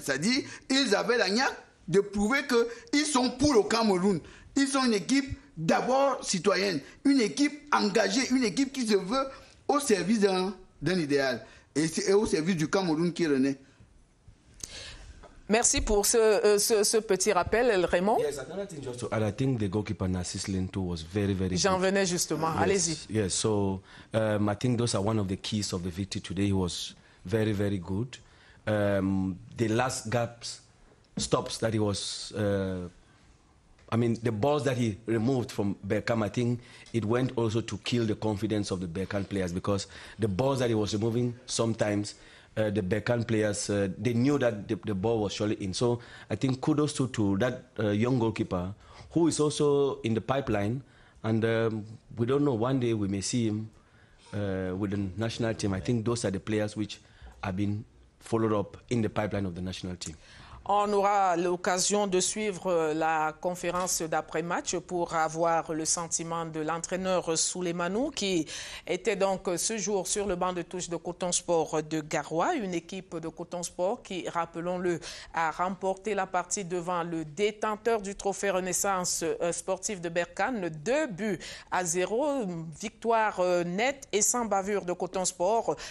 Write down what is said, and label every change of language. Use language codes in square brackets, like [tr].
[fr] C'est-à-dire, ils avaient la niaque de prouver qu'ils sont pour le Cameroun. Ils sont une équipe d'abord citoyenne, une équipe engagée, une équipe qui se veut au service d'un idéal. Et au service du Cameroun qui renaît. Merci pour ce petit rappel, Raymond. [en] Yes, another thing just to add, I think the goalkeeper Narcisse Lento was very, very [fr] J'en [en] good. [fr] venais justement. Allez-y. [en] Yes, so I think those are one of the keys of the victory today. He was very, very good. The last stops that he was... the balls that he removed from Berkane, I think it went also to kill the confidence of the Berkane players, because the balls that he was removing sometimes, the Berkane players, they knew that the ball was surely in. So I think kudos to that young goalkeeper, who is also in the pipeline, and we don't know, one day we may see him with the national team. I think those are the players which have been followed up in the pipeline of the national team. [fr] On aura l'occasion de suivre la conférence d'après-match pour avoir le sentiment de l'entraîneur Souleymane qui était donc ce jour sur le banc de touche de Coton Sport de Garoua, une équipe de Coton Sport qui, rappelons-le, a remporté la partie devant le détenteur du trophée Renaissance sportif de Berkane, 2-0, victoire nette et sans bavure de Coton Sport.